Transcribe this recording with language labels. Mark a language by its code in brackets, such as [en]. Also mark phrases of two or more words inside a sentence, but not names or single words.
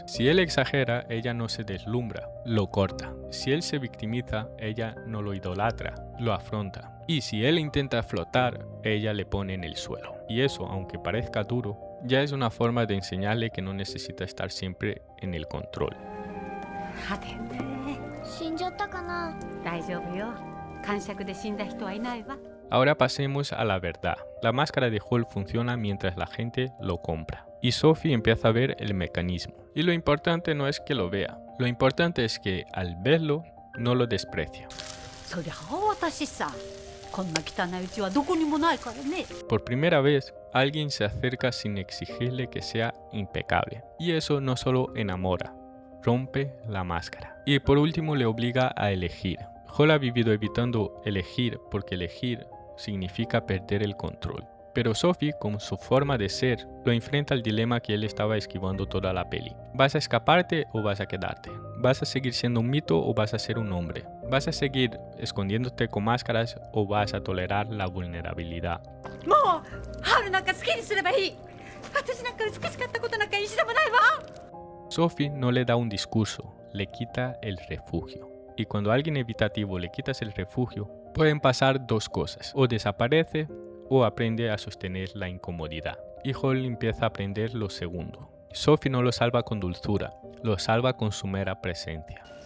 [es] Si él exagera, ella no se deslumbra, lo corta. Si él se victimiza, ella no lo idolatra, lo afronta. Y si él intenta flotar, ella le pone en el suelo. Y eso, aunque parezca duro, ya es una forma de enseñarle que no necesita estar siempre en el control. [ja] はてね。死んじゃったかな。大丈夫よ。癇癪で死んだ人はいないわ。 [es] Ahora pasemos a la verdad. La máscara de Hall funciona mientras la gente lo compra. Y Sophie empieza a ver el mecanismo. Y lo importante no es que lo vea. Lo importante es que al verlo, no lo desprecia. [ja] そりゃ私さ。こんな汚いうちはどこにもないからね。 [es] Por primera vez, alguien se acerca sin exigirle que sea impecable. Y eso no solo enamora, rompe la máscara. Y por último le obliga a elegir. Hall ha vivido evitando elegir porque elegir significa perder el control. Pero Sophie, con su forma de ser, lo enfrenta al dilema que él estaba esquivando toda la peli. ¿Vas a escaparte o vas a quedarte? ¿Vas a seguir siendo un mito o vas a ser un hombre? ¿Vas a seguir escondiéndote con máscaras o vas a tolerar la vulnerabilidad? [ja] もうハウルなんか好きにすればいい。私なんか美しかったことなんか一度もないわ。 [es] Sophie no le da un discurso, le quita el refugio. Y cuando a alguien evitativo le quitas el refugio, pueden pasar dos cosas: o desaparece o aprende a sostener la incomodidad. Y Hall empieza a aprender lo segundo. Sophie no lo salva con dulzura, lo salva con su mera presencia.